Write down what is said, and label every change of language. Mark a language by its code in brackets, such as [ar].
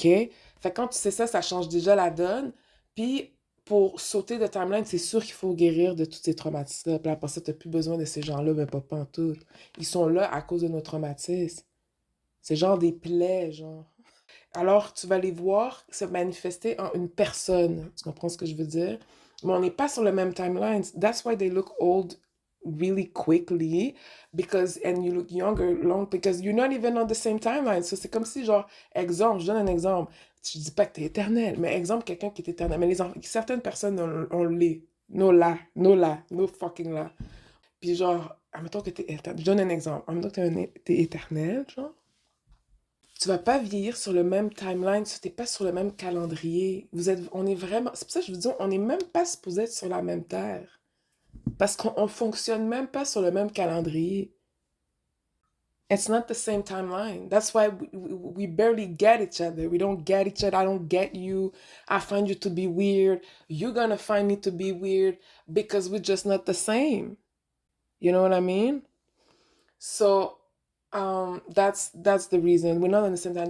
[fr] Fait que quand tu sais ça, ça change déjà la donne. Puis, pour sauter de timeline, c'est sûr qu'il faut guérir de tous ces traumatismes-là. Puis après ça, t'as plus besoin de ces gens-là, mais pas pantoute. Ils sont là à cause de nos traumatismes. C'est genre des plaies, genre. Alors, tu vas les voir se manifester en une personne. Tu comprends ce que je veux dire? Mais on n'est pas sur le même timeline. [en] That's why they look old really quickly because and you look younger long because you're not even on the same timeline. [fr] So c'est comme si genre exemple, je donne un exemple. Je dis pas que t'es éternel, mais exemple quelqu'un qui est éternel. Mais certaines personnes on l'est. No là, no fucking là. Puis genre, admettons que t'es éternel. Je donne un exemple. Admettons que t'es éternel, genre. Tu vas pas vieillir sur le même timeline, tu n'es pas sur le même calendrier. On est vraiment, c'est pour ça que je vous dis, on n'est même pas supposé être sur la même terre. Parce qu'on fonctionne même pas sur le même calendrier. [en] It's not the same timeline. That's why we barely get each other. We don't get each other. I don't get you. I find you to be weird. You're gonna find me to be weird because we're just not the same. You know what I mean? So that's the reason we're not on the same time.